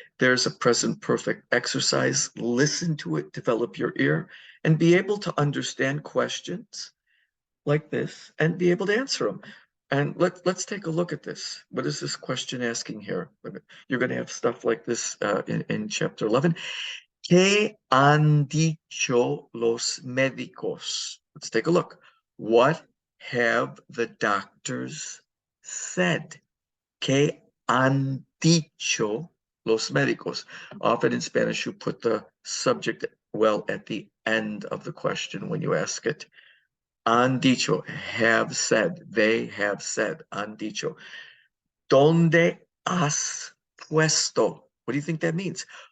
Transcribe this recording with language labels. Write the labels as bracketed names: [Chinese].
[English] There's a present perfect exercise. Listen to it, develop your ear, and be able to understand questions like this and be able to answer them. And let's take a look at this. What is this question asking here? You're going to have stuff like this in chapter 11. [Spanish] ¿Qué han dicho los médicos? [English] Let's take a look. What have the doctors said? [Spanish] ¿Qué han dicho los médicos? [English] Often in Spanish, you put the subject well at the end of the question when you ask it. [Spanish] Han dicho, [English] have said, they have said, [Spanish] han dicho. ¿Dónde has puesto? [English] What do you think that means?